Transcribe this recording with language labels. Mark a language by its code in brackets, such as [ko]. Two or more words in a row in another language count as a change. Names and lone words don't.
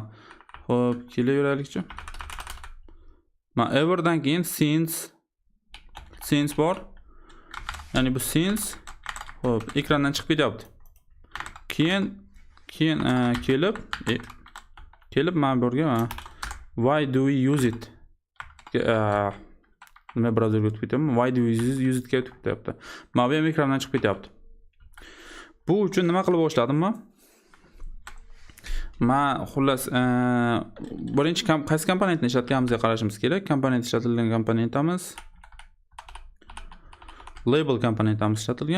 [uz] Xo'p, kelaveraylikchi. Mana everdan keyin since bor. Ya'ni bu since xo'p, ekrandan chiqib ketyapti. Keyin kelib mana bu yerga [en] why do we use it? [uz] Nima browserga o'tib ketyapman? [en] Why do we use it [uz] ga o'tib ketyapti. Mana bu ham ekrandan chiqib ketyapti. Bu uchun nima qilib boshladim men? Xullas, birinchi qaysi komponentni ishlatganimizga qarashimiz kerak. Komponent ishlatilgan komponentimiz label komponentimiz ishlatilgan.